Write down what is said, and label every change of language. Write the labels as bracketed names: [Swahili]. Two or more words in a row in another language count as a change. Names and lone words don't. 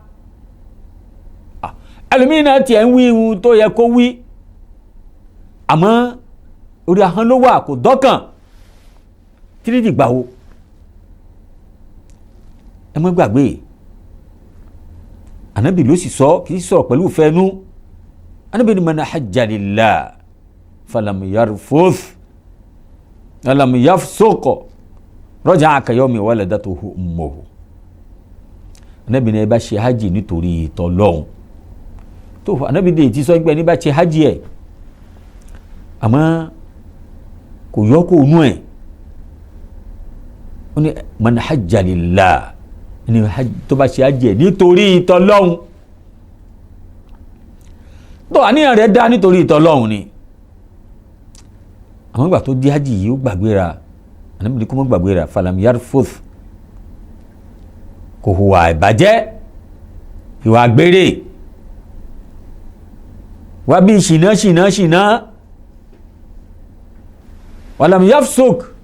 [Yoruba] ẹlòmíì náà tiẹ̀ ń wí ohun tó yẹ kó wí àmọ́ orí ahọ́n ló wà kò dọ́kàn kí ní dìgbà wo. ẹ má gbàgbé Ànábì ló sì sọ, kì í sọ̀rọ̀ pẹ̀lú fẹ́nu. [Arabic] Ànábì ni من حج لله فلم يرفث ولم يفسق رجع كيوم ولدته أمه. [Yoruba] Ànábì ni ẹ bá ṣe hajj nítorí t'Ọlọ́hun tó Ànábì dé ti sọ pé ní bá ṣe hajj ẹ̀ àmọ́ kò yọ kó nú ẹ̀. ó ní [Arabic] من حج لله [Yoruba] ni tó bá ṣe hajj nítorí t'Ọlọ́hun tó àníyàn rẹ̀ dá nítorí t'Ọlọ́hun ni. àwọn ìgbà tó di hajj yìí ó gbàgbéra, Ànábì ní kó mọ́ gbàgbéra, [Arabic] فلم يرفث, [Yoruba] kò hùwà ìbàjẹ́, ìwà àgbèrè, wá bí ṣìnà [Arabic] ولم يفسق,